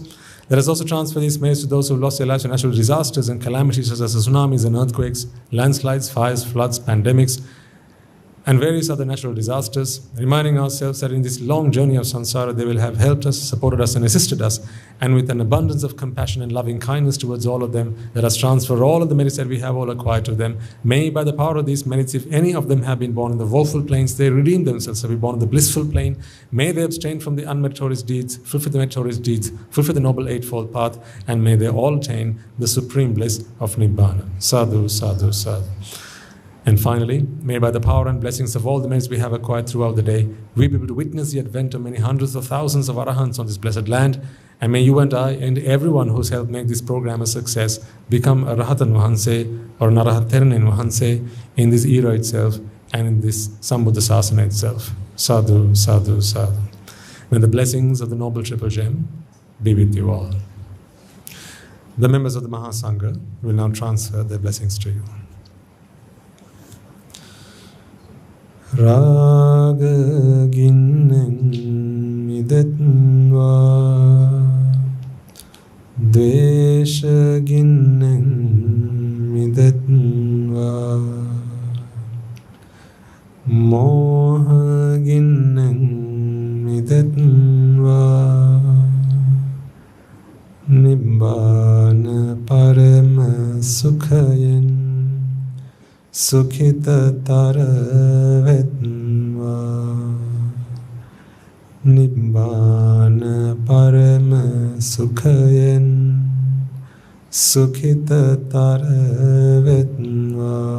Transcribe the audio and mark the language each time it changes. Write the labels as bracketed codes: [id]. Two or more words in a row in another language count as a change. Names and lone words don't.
[en] Let us also transfer these merits to those who lost their lives in natural disasters and calamities such as tsunamis and earthquakes, landslides, fires, floods, pandemics, and various other natural disasters, reminding ourselves that in this long journey of samsara, they will have helped us, supported us, and assisted us, and with an abundance of compassion and loving kindness towards all of them, let us transfer all of the merits that we have all acquired to them. May, by the power of these merits, if any of them have been born in the woeful planes, they redeem themselves to be born in the blissful plane. May they abstain from the unmeritorious deeds, fulfill the meritorious deeds, fulfill the noble eightfold path, and may they all attain the supreme bliss of Nibbana. [pi] Sadhu, sadhu, sadhu. [en] And finally, may by the power and blessings of all the merits we have acquired throughout the day, we be able to witness the advent of many hundreds of thousands of arahants on this blessed land. And may you and I and everyone who's helped make this program a success become a [si] රහතන් වහන්සේ [en] or an [si] අරහත් තෙරණින් වහන්සේ [en] in this era itself and in this [pi] Sambuddha Sasana [en] itself. [pi] Sadhu, sadhu, sadhu. [en] May the blessings of the Noble Triple Gem be with you all. The members of the Mahasangha will now transfer their blessings to you. [si] රාග ගින්නෙන් මිදෙත්වා ද්වේෂ ගින්නෙන් මිදෙත්වා මෝහ ගින්නෙන් මිදෙත්වා නිබ්බාන පරම සුඛයෙන් සුඛිත තරවෙත්වා නිබ්බාන පරම සුඛයෙන් සුඛිත තරවෙත්වා